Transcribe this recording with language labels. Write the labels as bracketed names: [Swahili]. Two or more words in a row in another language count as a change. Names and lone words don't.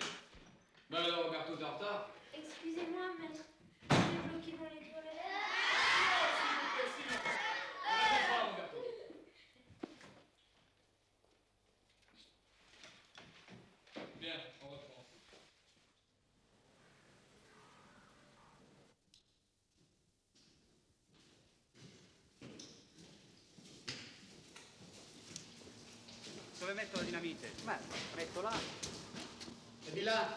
[French] Ben alors, Roberto, t'es en retard? Excusez-moi, maître. J'ai bloqué dans les toilettes. Roberto. Bien, on reprend. [Italian] Dove metto la dinamite? Beh, metto là. E di là.